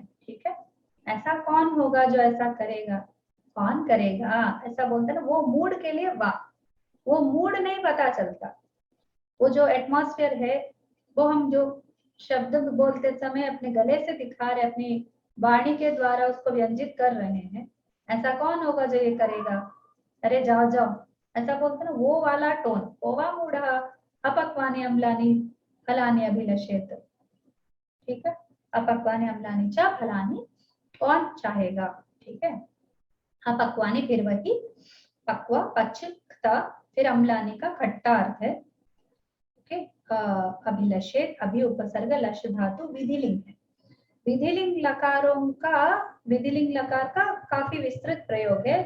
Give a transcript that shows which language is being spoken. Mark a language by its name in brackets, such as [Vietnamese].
[Hindi] ठीक है, ऐसा कौन होगा जो ऐसा करेगा, कौन करेगा ऐसा बोलते ना, वो मूड के लिए वाह, वो मूड नहीं पता चलता, वो जो एटमॉस्फेयर है, वो हम जो शब्द बोलते समय अपने गले से दिखा रहे, अपनी वाणी के द्वारा उसको व्यंजित कर रहे हैं, ऐसा कौन होगा जो ये करेगा, अरे जाओ जाओ, ऐसा बोलते ना, वो वाला टोन। [Sanskrit] कोवा मूढ़ः अपक्वानि अम्लानि फलानि अभिलषेत्। [Hindi] ठीक है, [Sanskrit] अपक्वानि अम्लानि च फलानि, [Hindi] कौन चाहेगा। ठीक है, अपक्वानि फिर वही पक्वा, पच, फिर अम्लानि का खट्टा अर्थ है। ओके, अभिलषेत, अभी उपसर्ग, लश धातु विधिलिंग है। विधिलिंग लकारों का, विधिलिंग लकार का काफी विस्तृत प्रयोग है।